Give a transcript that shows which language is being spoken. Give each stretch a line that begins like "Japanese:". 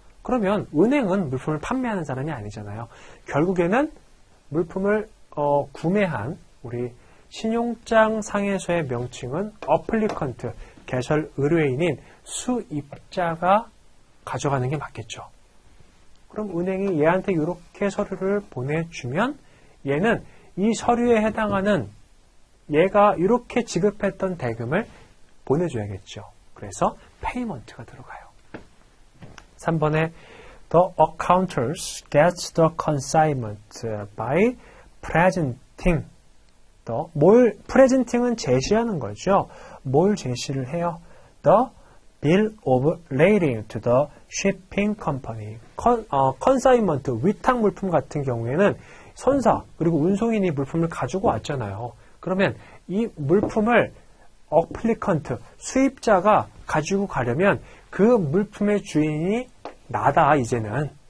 Korean: 그러면 은행은 물품을 판매하는 사람이 아니잖아요. 결국에는 물품을 구매한 우리 신용장 상에서의 명칭은 어플리컨트, 개설 의뢰인인 수입자가 가져가는 게 맞겠죠. 그럼 은행이 얘한테 이렇게 서류를 보내주면 얘는 이 서류에 해당하는 얘가 이렇게 지급했던 대금을 보내줘야겠죠. 그래서 payment가 들어가요. 3번에
English: The accountants gets the consignment by presenting.
Korean: presenting은 제시하는 거죠. 뭘 제시를 해요?
English: The bill of lading to the shipping company.
Korean: consignment, 위탁 물품 같은 경우에는 선사 그리고 운송인이 물품을 가지고 왔잖아요. 그러면 이 물품을 applicant, 수입자가 가지고 가려면 그 물품의 주인이 나다, 이제는.